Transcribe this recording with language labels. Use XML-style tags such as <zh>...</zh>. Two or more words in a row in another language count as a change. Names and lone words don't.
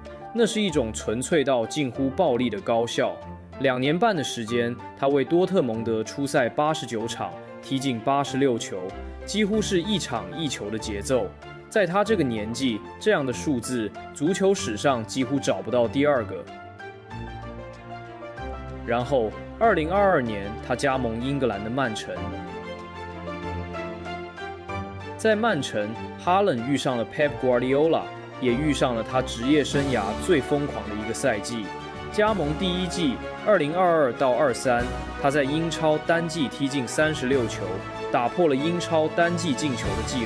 <zh>那是一種純粹到近乎暴力的高效。2年半的時間，他為多特蒙德出賽89場，踢進86球，幾乎是1場1球的節奏。在他這個年紀，這樣的數字，足球史上幾乎找不到第2個。然後，2022 年，他加盟英格蘭的曼城。在曼城，哈蘭遇上了 Pep Guardiola， 也遇上了他職業生涯最瘋狂的一個賽季。加盟第1季，2022到23，他在英超單季踢進36球，打破了英超單季進球的紀錄。</zh>